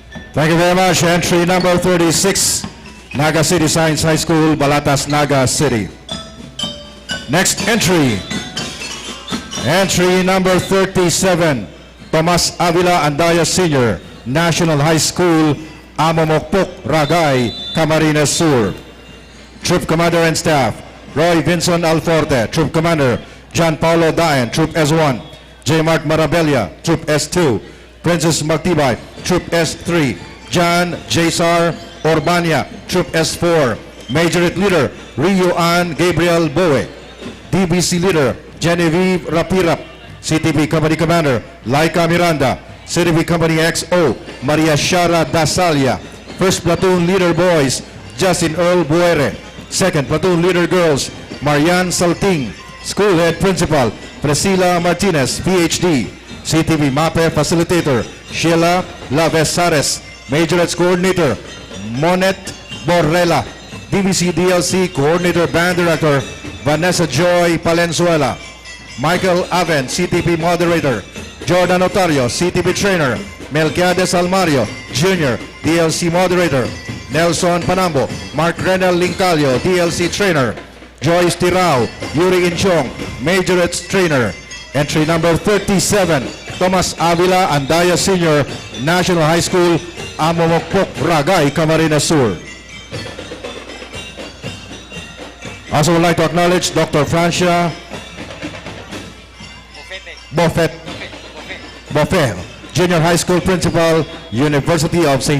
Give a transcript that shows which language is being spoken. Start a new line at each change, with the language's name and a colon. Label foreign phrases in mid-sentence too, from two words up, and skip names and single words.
English: Thank you very much. Entry number 36, Naga City Science High School, Balatas, Naga City. Next entry. Entry number 37, Tomas Avila Andaya Senior, National High School, Amamokpok, Ragay, Camarines Sur. Troop Commander and Staff, Roy Vincent Alforte. Troop Commander, John Paulo Daen, Troop S1. J. Mark Marabella, Troop S2. Princess Magtibay, Troop S3. John J.S.R. Orbania, Troop S4. Majorette Leader, Rio Ann Gabriel Boe. DBC Leader, Genevieve Rapirap. CTP Company Commander, Laika Miranda. CTP Company XO, Maria Shara Dasalia. First Platoon Leader Boys, Justin Earl Buere. Second Platoon Leader Girls, Marianne Salting. School Head Principal, Priscilla Martinez, PhD. CTP MAPEH Facilitator, Sheila Lavesares. Majorettes Coordinator, Monet Borrella. DBC DLC Coordinator Band Director, Vanessa Joy Palenzuela. Michael Aven, CTP Moderator. Jordan Otario, CTP Trainer. Melquiades Almario, Jr., DLC Moderator. Nelson Panambo, Mark Renel Lincalio, DLC Trainer. Joyce Tirao, Yuri Inchong, Majorettes Trainer. Entry number 37, Tomas Avila Andaya Senior, National High School, Amamokpok, Ragay, Camarines Sur. Also would like to acknowledge Dr. Francia Buffet, Junior High School Principal, University of St.